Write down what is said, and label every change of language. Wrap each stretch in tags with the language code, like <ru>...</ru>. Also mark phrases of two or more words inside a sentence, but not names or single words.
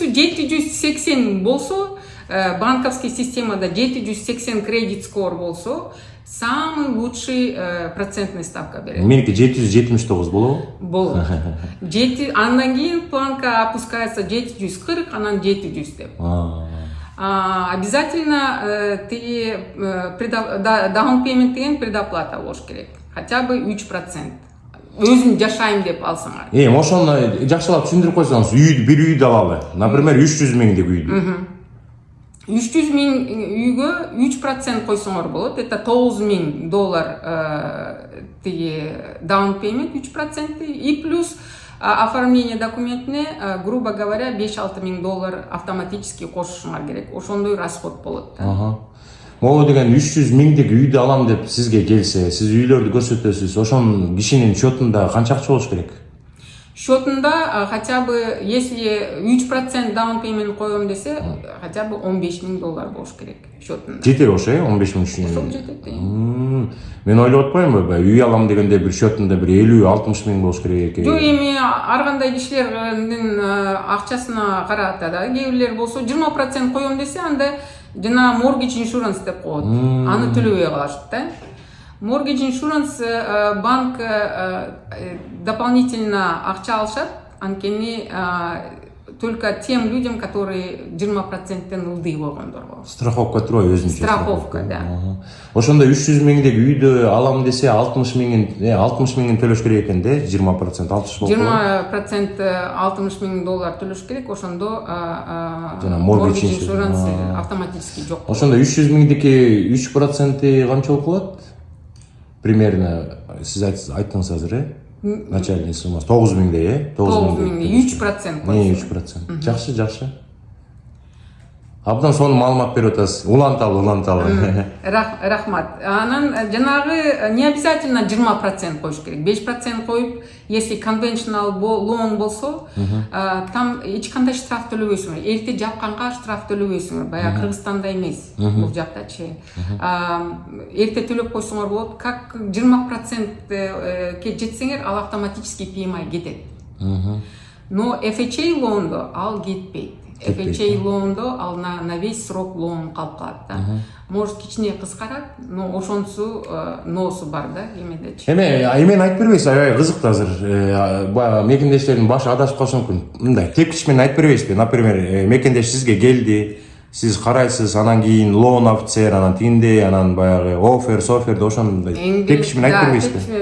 <ky>Но көбүнчөсү 780 болсо, банковский системада 780</ky> <en>credit score</en> <ky>болсо,</ky> <ru>самый лучший процентный ставка</ru> <ky>берет. Меники 779 болобу? Болот. Андан кийин</ky> <ru>планка опускается</ru> <ky>740, анан 700 деп. Обязательно ты</ky> <en>down payment</en> <ky>деген предоплата болуш керек.</ky> <ru>Хотя бы 3%.</ru> <ky>Өзүм жашайм деп алсаңар. Ошону жакшылап түшүндүрүп койсоңуз, бир үйдү алалы. Например, 300 миңдик үйдү. 300 миң үйгө 3% койсоңор болот.</ky> <ru>Это $9,000 тиги</ru> <en>down payment</en> <ru>3% и плюс оформление документине, грубо говоря, $5-6 миң автоматически</ru> <ky>кошушуңар керек. Ошондой расход болот да. Могу деген 300 миңдик үйдү алам деп сизге келсе, сиз үйлөрдү көрсөтөсүз. Ошонун кишинин счетунда канча акча болуш керек? Счетунда</ky> <ru>хотя бы, если</ru> <ky>3%</ky> <en>down payment</en> <ky>коем десе,</ky> <ru>хотя бы</ru> <ky>$15 миң болуш керек счетунда. Жетеби ошо, 15 миң үчүн? Ошол жетет. Мен ойлоп атпаймынбы, үй алам дегенде бир счетунда бир 50-60 миң болуш керек экен. Жок, эми ар кандай кишилердин акчасына карата да. Кээ бирлер болсо 20% коем десе, анда жана</ky> <en>mortgage insurance</en> <ky>деп коет. Аны төлөбөй калышат да.</ky> <en>Mortgage insurance</en> <ky>банк дополнительно акча алышат, анткени</ky> <ru>только тем людям, которые</ru> <ky>20%-тен ылдый болгондорго. Страховка турбайбы, өзүнчө? Страховка, да. Ошондо 300 миңдик үйдү алам десе 60 миңин төлөш керек экен да, 20%, 60 болсо. 20% $60 миң төлөш керек, ошондо mortgage insurance автоматически жок. Ошондо 300 миңдики 3% канча болуп калат? Примерно сиз айттыңыз азыр, начальный суммасы 9 миңдей, 9 миңдей 3%. 3%. Жакшы. Абдан сонун маалымат берип атасыз. Уланталы. Рахмат. Анан жанагы не обязательно 20% коюш керек. 5% коюп, если</ky> <en>conventional loan</en> <ky>болсо, там эч кандай штраф төлөбөйсүңөр. Эрте жапканга штраф төлөбөйсүңөр. Баягы Кыргызстанда эмес, бул жактачы. Эрте төлөп койсоңор болот. Как 20% ке жетсеңер, ал автоматически PMI кетет. Но FHA loan'до ал кетпейт. FHA loan'до ал</ky> <ru>на весь срок</ru> <ky>loan калып калат да. Может кичине кыскарат, но ошонсу ноосу бар да, эмедечи. Эмен айтып бербейсиз, аябай кызык азыр. Баягы мекендештердин башы адашып калышы мүмкүн. Мындай тепкич менен айтып бербейсизби? Например, мекендеш сизге келди, сиз карайсыз, анан кийин</ky> <en>loan officer,</en> <ky>анан тигиндей, анан баягы соферди ошондой тепкич менен айтып бербейсизби?</ky>